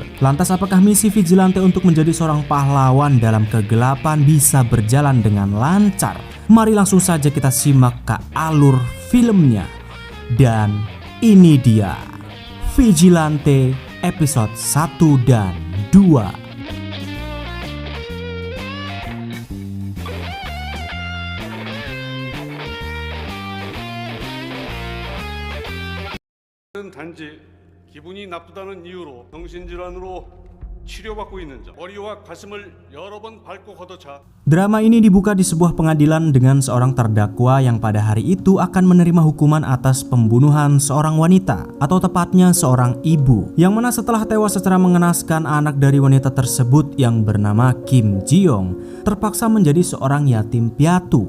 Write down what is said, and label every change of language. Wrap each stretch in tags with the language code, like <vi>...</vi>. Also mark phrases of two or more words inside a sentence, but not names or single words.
<id>Lantas apakah misi Vigilante untuk menjadi seorang pahlawan dalam kegelapan bisa berjalan dengan lancar? Mari langsung saja kita simak ke alur filmnya. Dan ini dia Vigilante episode 1 dan 2.</id> <ko>단지 기분이 나쁘다는 이유로 정신질환으로 치료받고 있는 자, 머리와 가슴을 여러 번 밟고 걷어차.</ko> <id>Drama ini dibuka di sebuah pengadilan dengan seorang terdakwa yang pada hari itu akan menerima hukuman atas pembunuhan seorang wanita, atau tepatnya seorang ibu, yang mana setelah tewas secara mengenaskan, anak dari wanita tersebut yang bernama Kim Ji-young terpaksa menjadi seorang yatim piatu.</id>